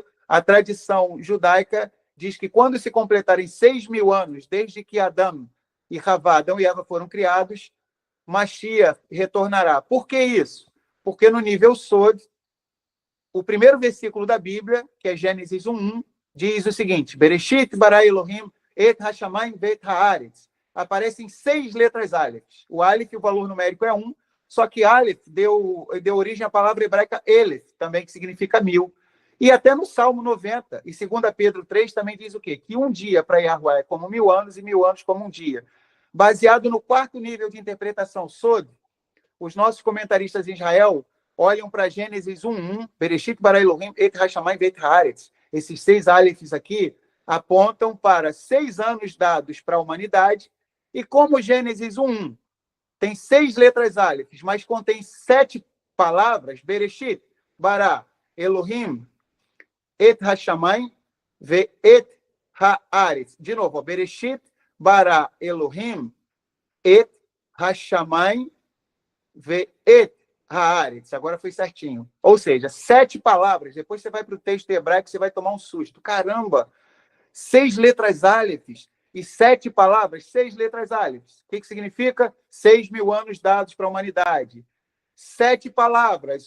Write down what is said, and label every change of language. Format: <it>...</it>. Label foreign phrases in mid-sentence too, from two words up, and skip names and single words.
<pt>A tradição judaica diz que quando se completarem 6.000 anos, desde que Adão e Eva foram criados, Mashiach retornará. Por que isso? Porque no nível Sod, o primeiro versículo da Bíblia, que é Gênesis 1:1, diz o seguinte:</pt> <he>בראשית ברא אלוהים את השמים ואת הארץ.</he> <pt>Aparecem 6 letras Aleph. O Aleph, o valor numérico é 1, só que Aleph deu origem à palavra hebraica Elef, também que significa 1000. E até no Salmo 90, e 2 Pedro 3, também diz o quê? Que um dia para Yahuwah é como 1000 anos e 1000 anos como um dia. Baseado no 4º nível de interpretação Sod, os nossos comentaristas em Israel olham para Gênesis 1:1,</pt> <he>בראשית ברא אלוהים את השמים ואת הארץ.</he> <pt>Esses 6 Alefs aqui apontam para 6 anos dados para a humanidade, e como Gênesis 1:1 tem 6 letras Alefs, mas contém 7 palavras,</pt> <he>בראשית ברא אלוהים את השמים ואת הארץ.</he> <pt>De novo,</pt> <he>בראשית ברא אלוהים את השמים ואת הארץ.</he> <pt>Agora foi certinho. Ou seja, 7 palavras. Depois você vai para o texto hebraico, você vai tomar um susto. Caramba! 6 letras Alefs e 7 palavras, 6 letras Alefs. O que significa? 6.000 anos dados para a humanidade. 7 palavras.</pt>